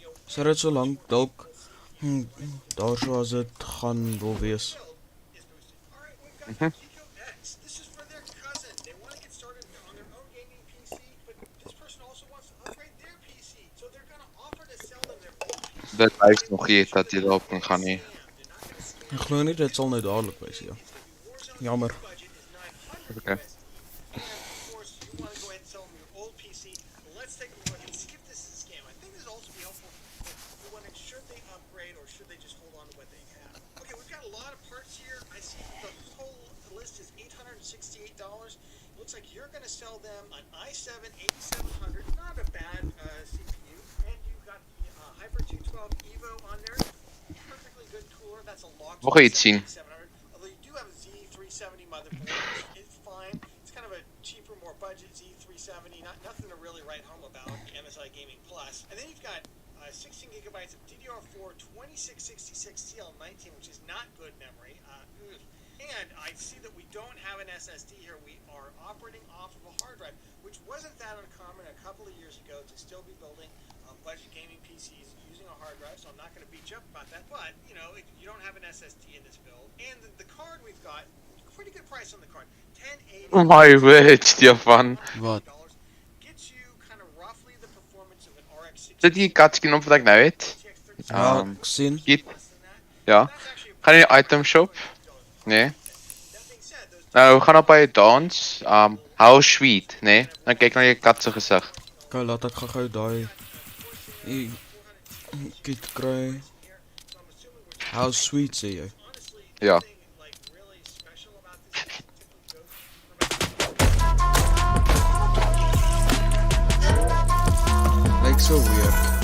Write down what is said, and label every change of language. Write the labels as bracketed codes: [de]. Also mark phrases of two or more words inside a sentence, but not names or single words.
[af] Sou dit so lank dalk daarso as dit gaan wil wees. [en] Is boosted. All right, we've got Pico X. This is for their cousin. They want to get started on their own gaming PC, but this person also wants to upgrade their PC. So they're going to offer to sell them their old PC. [af] Dit wys nog nie dat jy daarop kan gaan nie. Ek glo nie dit sal nou dadelik wees ja. Jammer. [en] Okay. And of course, you want to go ahead and sell them your old PC. Let's take a look and see if this is a scam. I think this will also be helpful if you want to, should they upgrade or should they just hold on to what they have. Okay, we've got a lot of parts here. I see the whole list is $868. Looks like you're going to sell them an i7-8700. Not a bad CPU. And you've got the Hyper 212 Evo on there. Perfectly good cooler. That's a Logitech [af] Mag jy iets sien? [en] 7700. Although you do have a Z370 motherboard. It's fine. It's kind of a cheaper, more budget Z370. Nothing to really write home about. MSI Gaming Plus. And then you've got 16 gigabytes of DDR4 2666 CL19, which is not good memory. And I see that we don't have an SSD here. We are operating off of a hard drive, which wasn't that uncommon a couple of years ago to still be building budget gaming PCs using a hard drive. So I'm not going to beat you up about that. But, you know, if you don't have an SSD in this build. And the card we've got, pretty good price on the card. 1080. Oh my word, Stefan. [af] Wat? [en] Gets you kind of roughly the performance of an RX 60. [af] Dit die cutscene op wat ek nou het. Ja, ek sien. Giet. Ja. Gaan jy die [en] item shop? [af] Nee. Nou, gaan op by dance. [en] How sweet, [af] nee. Dan kyk na jou kat se gesig. Okay, laat ek gou daai kit kry. [en] How sweet [af] sê jy? Ja. Lyk so weird.